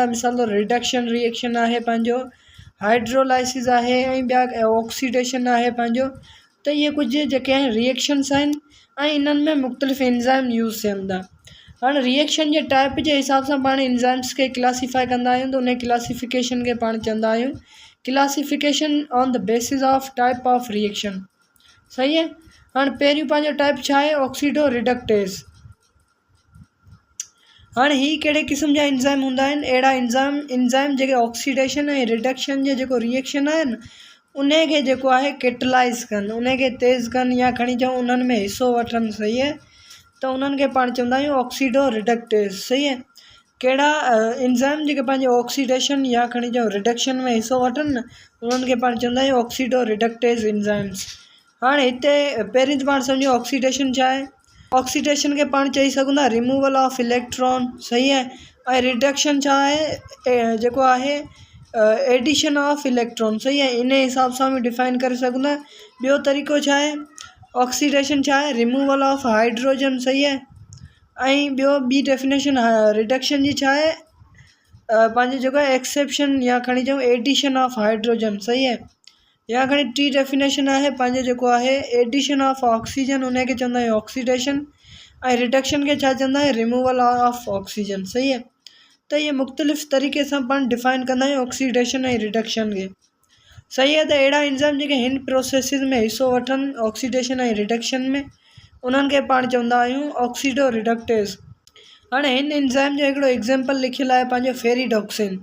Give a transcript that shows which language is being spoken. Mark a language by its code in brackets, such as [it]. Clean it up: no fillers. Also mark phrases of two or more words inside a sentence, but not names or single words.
[sd] मिसाल तौरु [en] reduction reaction [sd] आहे पंहिंजो, हाइड्रोलाइसिस आहे, ऐं ॿिया ऑक्सीडेशन आहे पंहिंजो। त इहे कुझु जेके आहिनि रिएक्शन्स आहिनि ऐं इन्हनि में मुख़्तलिफ़ एंजाइम यूज़ थियनि था। हाणे रिएक्शन जे टाइप जे हिसाब सां पाण एंजाइम्स खे क्लासीफाई कंदा आहियूं, त उन क्लासिफिकेशन खे पाण चवंदा आहियूं [en] classification on the basis of type of reaction, [sd] सही आहे। हाणे पहिरियों पंहिंजो टाइप छा आहे? [en] oxido reductase. [sd] हाणे हीअ कहिड़े क़िस्म जा एंजाइम हूंदा आहिनि? अहिड़ा एंजाइम जेके ऑक्सीडेशन ऐं रिडक्शन जो जेको रिएक्शन आहे न, उन खे जेको आहे कैटलाइज़ कनि, उन खे तेज़ कनि, या खणी चऊं उन्हनि में हिसो वठनि, सही आहे। त उन्हनि खे पाण चवंदा आहियूं [en] oxido reductase, [sd] सही आहे। कहिड़ा एंजाइम जेके पंहिंजे ऑक्सीडेशन या खणी चऊं रिडक्शन में हिसो वठनि न, उन्हनि खे पाण चवंदा आहियूं [en] oxido reductase enzymes. [sd] हाणे हिते पहिरीं त पाण सम्झो ऑक्सीडेशन छा आहे? ऑक्सीडेशन के पाण चई सघूं था [en] removal of electron, [ur] صحیح ہے. [sd] ऐं रिडक्शन छा आहे? जेको आहे [en] addition of electron, [ur] صحیح ہے. [sd] इन हिसाब सां भी डिफाइन करे सघूं था। ॿियो तरीक़ो छा आहे? ऑक्सीडेशन छा आहे? [en] removal of hydrogen, [ur] صحیح ہے. [sd] ऐं ॿियो ॿी डेफिनेशन रिडक्शन जी छा आहे? पंहिंजो जेको आहे एक्सेप्शन या खणी चऊं [en] addition of hydrogen, [ur] صحیح ہے. [sd] या खणी टी डेफिनेशन आहे पंहिंजो जेको आहे [en] addition of oxygen, [sd] उनखे चवंदा आहियूं ऑक्सीडेशन। ऐं रिडक्शन खे छा चवंदा आहियूं? [en] removal of oxygen, [ur] صحیح ہے. [sd] त इहे मुख़्तलिफ़ तरीक़े सां पाण डिफाइन कंदा आहियूं ऑक्सीडेशन ऐं रिडक्शन खे, [ur] صحیح ہے. [sd] त अहिड़ा एंजाइम जेके हिन प्रोसेसिस में हिसो वठनि ऑक्सीडेशन ऐं रिडक्शन में, उन्हनि खे पाण चवंदा आहियूं ऑक्सीडो रिडक्टेज़। हाणे हिन एंजाइम जो हिकिड़ो एग्ज़ाम्पल लिखियलु आहे पंहिंजो फेरिडॉक्सिन।